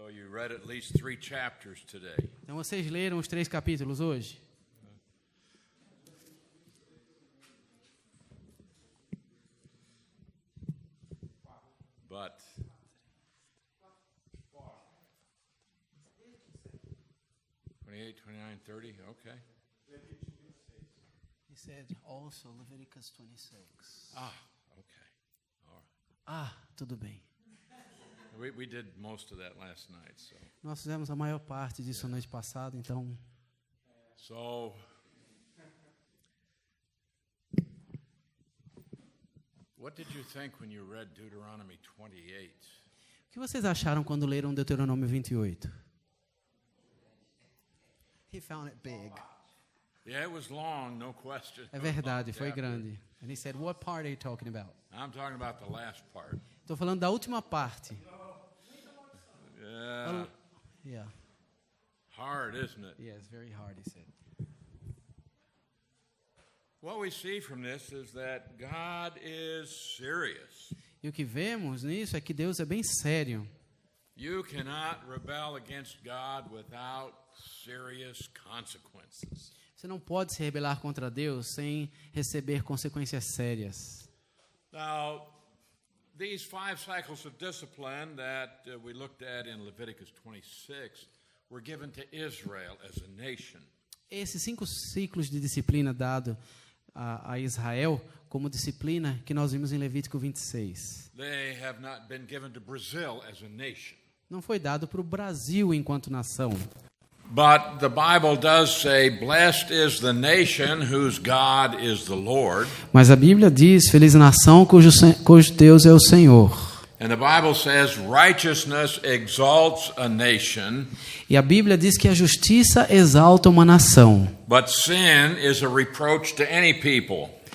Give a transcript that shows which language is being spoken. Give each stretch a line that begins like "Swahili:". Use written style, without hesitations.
English: read at least 3 chapters today.
Portuguese: Então vocês leram os 3 capítulos hoje?
English: But 28, 29, 30, okay. He said also Leviticus 26. Ah, okay. All right.
Portuguese: Tudo bem.
English: We did most of that last night, so.
Portuguese: Nós fizemos a maior parte disso a noite passada, então.
English: So, what did you think when you read Deuteronomy 28?
Portuguese: O que vocês acharam quando leram Deuteronômio 28?
English: He found it big. Yeah, it was long, no question.
Portuguese: É verdade, foi grande.
English: And he said, "What part are you talking about?" I'm talking about the last part.
Portuguese: Estou falando da última parte.
English: Yeah. Yeah. Hard, isn't it? Yes, very hard, he said. What we see from this is that God is serious.
Portuguese: E o que vemos nisso é que Deus é bem sério.
English: You cannot rebel against God without serious consequences.
Portuguese: Você não pode se rebelar contra Deus sem receber consequências sérias.
English: Now, these 5 cycles of discipline that we looked at in Leviticus 26 were given to Israel as a nation.
Portuguese: Esses 5 ciclos de disciplina dado a Israel como disciplina que nós vimos em Levítico 26.
English: They have not been given to Brazil as a nation.
Portuguese: Não foi dado para o Brasil enquanto nação.
English: But the Bible does say, "Blessed is the nation whose God is the Lord."
Portuguese: Mas a Bíblia diz, feliz a nação cujo Deus é o Senhor.
English: And the Bible says, "Righteousness exalts a nation."
Portuguese: E a Bíblia diz que a justiça exalta uma nação.
English: But sin is a reproach to any people.